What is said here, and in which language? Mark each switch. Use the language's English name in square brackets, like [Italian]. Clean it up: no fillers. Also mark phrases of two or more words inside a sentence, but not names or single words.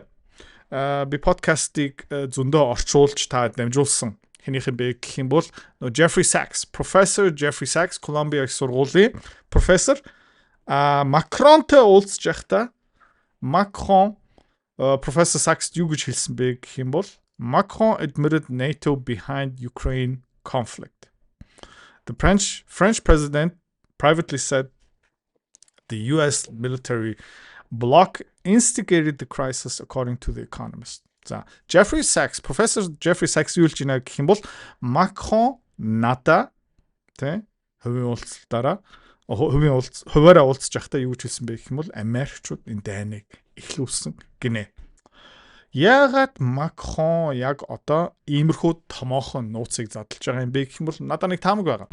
[Mongolian] Би подкастыг зөндөө орчуулж та дамжуулсан. Хэнийх юм бэ гэх юм бол Jeffrey Sachs, Professor Jeffrey Sachs, Columbia их сургуулийн профессор Макронтой уулзж байхдаа Macron Professor Sachs юу гэж хэлсэн бэ гэх юм бол [English] Macron admitted NATO behind Ukraine conflict. The French president privately said the US military bloc instigated the crisis according to The Economist. [Mongolian] За, Jeffrey Sachs, Professor Jeffrey Sachs юу хэлж байна гэх юм бол Macron НАТО хувийн хуваараа уулзж байхдаа юу гэж хэлсэн бэ гэх юм бол Америкчууд энэ дайныг эхлүүлсэн гинэ. Яагаад Macron яг одоо иймэрхүү томоохон нууцыг задлж байгаа юм бэ гэх юм бол надад нэг таамаг байгаа.